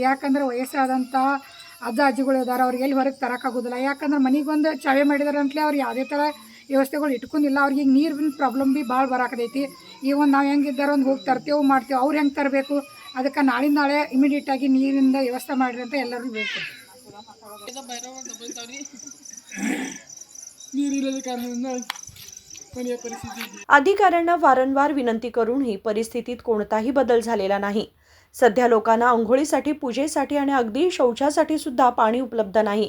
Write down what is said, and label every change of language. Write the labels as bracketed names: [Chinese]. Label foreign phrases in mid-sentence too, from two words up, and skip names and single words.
[Kannada] ಯಾಕಂದ್ರೆ ವಯಸ್ಸಾದಂಥ ಅಜ್ಜ ಅಜ್ಜಿಗಳು ಇದ್ದಾರೆ, ಅವ್ರಿಗೆ ಎಲ್ಲಿ ಹೊರಗೆ ತರೋಕ್ಕಾಗೋದಿಲ್ಲ. ಯಾಕಂದ್ರೆ ಮನೆಗೊಂದು ಚಾವೆ ಮಾಡಿದಾರೆ ಅಂತಲೇ ಅವ್ರು ಯಾವುದೇ ಥರ ವ್ಯವಸ್ಥೆಗಳು ಇಟ್ಕೊಂಡಿಲ್ಲ. ಅವ್ರಿಗೆ ಈಗ ನೀರಿನ ಪ್ರಾಬ್ಲಮ್ ಭೀ ಭಾಳ ಬರಾಕತೈತಿ. ಈಗ ಒಂದು ನಾವು ಹೆಂಗಿದ್ದಾರೆ ಒಂದು ಹೋಗಿ ತರ್ತೇವೆ ಮಾಡ್ತೇವೆ, ಅವ್ರು ಹೆಂಗೆ ತರಬೇಕು? ಅದಕ್ಕೆ ನಾಳಿಂದ ನಾಳೆ ಇಮಿಡಿಯೇಟಾಗಿ ನೀರಿಂದ ವ್ಯವಸ್ಥೆ ಮಾಡಿರಿ ಅಂತ ಎಲ್ಲರಿಗೂ ಬೇಕು. [Marathi] अधिकाऱ्यांना वारंवार विनंती करूनही परिस्थितीत कोणताही बदल झालेला नाही. सध्या लोकांना अंघोळीसाठी, पूजेसाठी आणि अगदी शौचासाठी सुद्धा पाणी उपलब्ध नाही.